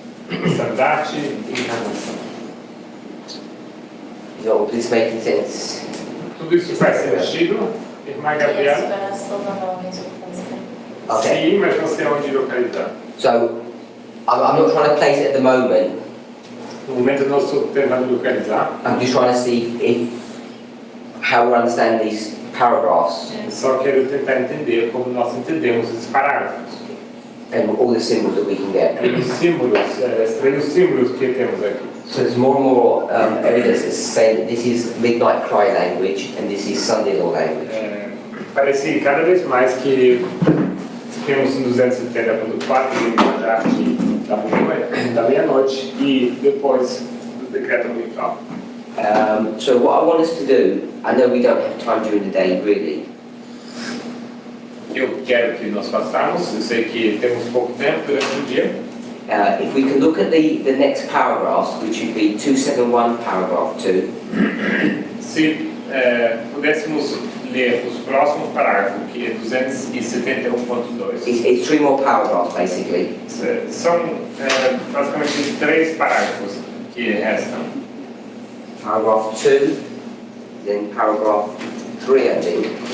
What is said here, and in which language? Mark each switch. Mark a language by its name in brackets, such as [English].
[Portuguese] Estandarte, encarnação. [English] Is all this making sense? [Portuguese] Tudo isso faz sentido, irmã [English] Yes, [Portuguese] Gabriela? [English] but I still don't know his replacement. Okay. [Portuguese] Sim, mas não sei onde localizar. [English] So, I'm not trying to place it at the moment. [Portuguese] No momento eu não estou tentando localizar, [English] I'm just trying to see if how we understand these paragraphs [Portuguese] só quero tentar entender como nós entendemos esses parágrafos. [English] and all the symbols that we can get. [Portuguese] E os símbolos, estranhos símbolos que temos aqui. [English] So there's more and more evidence that's saying that this is midnight cry language and this is Sunday law language. [Portuguese] Parece cada vez mais que temos no 270.4 linguagem da meia-noite e depois do decreto dominical. [English] So what I want us to do, I know we don't have time during the day really, [Portuguese] Eu quero que nós façamos, eu sei que temos pouco tempo durante o dia. [English] if we can look at the next paragraphs, which would be 271 paragraph 2, [Portuguese] Se pudéssemos ler os próximos parágrafos, que é 271.2. [English] it's 3 more paragraphs basically. [Portuguese] São basicamente 3 parágrafos que restam. [English] Paragraph 2, then paragraph 3 I think.